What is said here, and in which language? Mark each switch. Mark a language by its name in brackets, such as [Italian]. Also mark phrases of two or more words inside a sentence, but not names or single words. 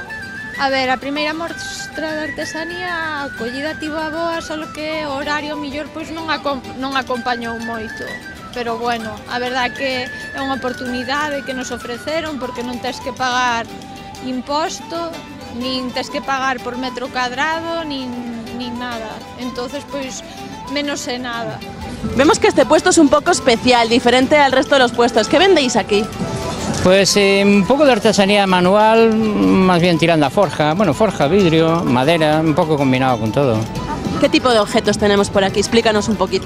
[Galician] A ver, a primeira mostra de artesanía a acollida tivo a boa, só que o horario millor pois non acompañou moito. Pero bueno, a verdade que é unha oportunidade que nos ofreceron porque non tes que pagar imposto, nin tes que pagar por metro cadrado, nin nada. Entonces, pois, menos é nada. [Spanish] Vemos que este puesto es un poco especial, diferente al resto de los puestos. ¿Qué vendéis aquí? Pues un poco de artesanía manual, más bien tirando a forja, bueno, forja, vidrio, madera, un poco combinado con todo. ¿Qué tipo de objetos tenemos por aquí? Explícanos un poquito.